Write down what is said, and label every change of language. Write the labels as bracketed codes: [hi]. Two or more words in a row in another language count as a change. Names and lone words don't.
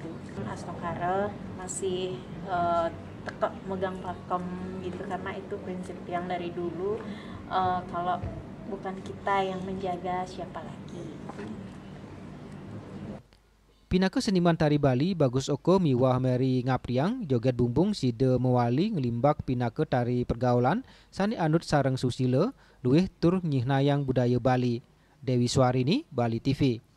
[id] Asokare masih tetap megang pakem gitu, karena itu prinsip yang dari dulu. Kalau bukan kita yang menjaga, siapa lagi? [ban] Pinaka seniman tari Bali Bagus Oko miwah Meri Ngapriang joget bumbung side mewali ngelimbak pinaka tari pergaulan sani anut sareng susila luwih tur nyihnayang budaya Bali. Dewi Swarini, Bali TV.